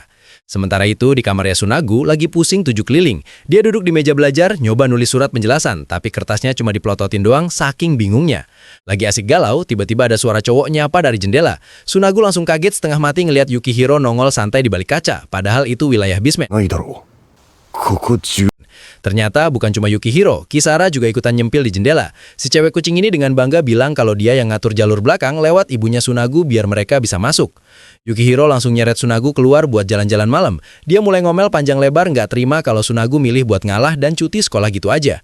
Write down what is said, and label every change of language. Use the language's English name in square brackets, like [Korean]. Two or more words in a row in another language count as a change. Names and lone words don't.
[Indonesian] Sementara itu, di kamarnya Tsunagu lagi pusing 7 keliling. Dia duduk di meja belajar, nyoba nulis surat penjelasan, tapi kertasnya cuma diplototin doang saking bingungnya. Lagi asik galau, tiba-tiba ada suara cowok nyapa dari jendela. Tsunagu langsung kaget setengah mati ngelihat Yukihiro nongol santai di balik kaca, padahal itu wilayah basement. [Japanese] ないだろう。ここ10 [Indonesian] Ternyata bukan cuma Yukihiro, Kisara juga ikutan nyempil di jendela. Si cewek kucing ini dengan bangga bilang kalau dia yang ngatur jalur belakang lewat ibunya Tsunagu biar mereka bisa masuk. Yukihiro langsung nyeret Tsunagu keluar buat jalan-jalan malam. Dia mulai ngomel panjang lebar nggak terima kalau Tsunagu milih buat ngalah dan cuti sekolah gitu aja.